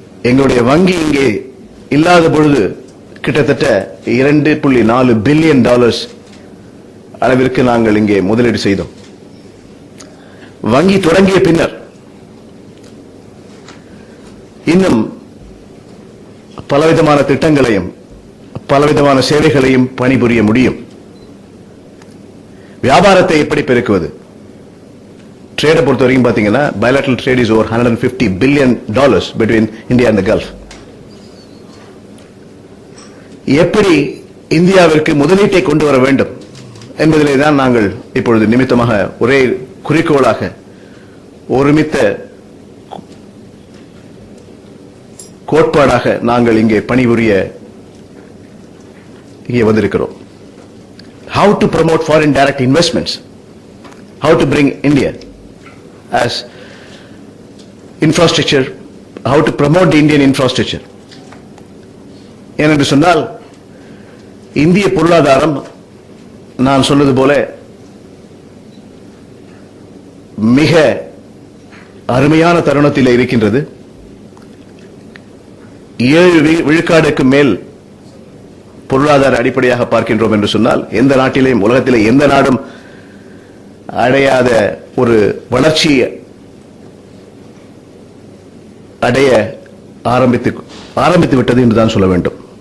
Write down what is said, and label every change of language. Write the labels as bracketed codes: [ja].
[ta] எங்களுடைய வங்கி இங்கே இல்லாத பொழுது கிட்டத்தட்ட $2.4 பில்லியன் அளவிற்கு நாங்கள் இங்கே முதலீடு செய்தோம். வங்கி தொடங்கிய பின்னர் இன்னும் பலவிதமான திட்டங்களையும் பலவிதமான சேவைகளையும் பணிபுரிய முடியும். வியாபாரத்தை எப்படி பெருக்குவது? ட்ரேட பொறுத்த வரைக்கும் பாத்தீங்கன்னா [en] bilateral trade is over $150 billion between India and the Gulf. [ta] எப்படி இந்தியாவிற்கு முதலீட்டை கொண்டு வர வேண்டும் என்பதிலே தான் நாங்கள் இப்பொழுது நிமித்தமாக ஒரே குறிக்கோளாக ஒருமித்த கோட்பாடாக நாங்கள் இங்கே பணிபுரிய இங்கே வந்திருக்கிறோம். [en] How to promote foreign direct investments, how to bring India as infrastructure, how to promote the Indian infrastructure. [ta] ஏனென்று சொன்னால் இந்திய பொருளாதாரம் நான் சொன்னது போல மிக அருமையான தருணத்தில் இருக்கின்றது. 7 விழுக்காடுக்கு மேல் பொருளாதார அடிப்படையாக பார்க்கின்றோம் என்று சொன்னால் எந்த நாட்டிலேயும் உலகத்திலே எந்த நாடும் அடையாத ஒரு வளர்ச்சி அடைய ஆரம்பித்து விட்டது என்று தான் சொல்ல வேண்டும்.